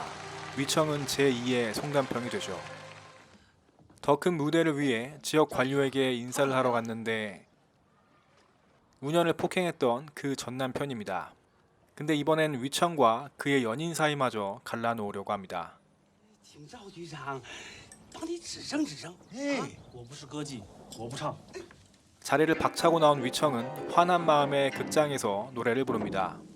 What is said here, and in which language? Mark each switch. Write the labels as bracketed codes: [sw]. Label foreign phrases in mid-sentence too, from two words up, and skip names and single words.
[ko] 위청은 제2의 송단평이 되죠. 더 큰 무대를 위해 지역 관료에게 인사를 하러 갔는데 운현을 폭행했던 그 전남편입니다. 근데 이번엔 위청과 그의 연인 사이마저 갈라놓으려고 합니다. [zh] 请赵局长帮你指正指正。哎，我不是歌妓，我不唱。 [ko] 자리를 박차고 나온 위청은 화난 마음에 극장에서 노래를 부릅니다.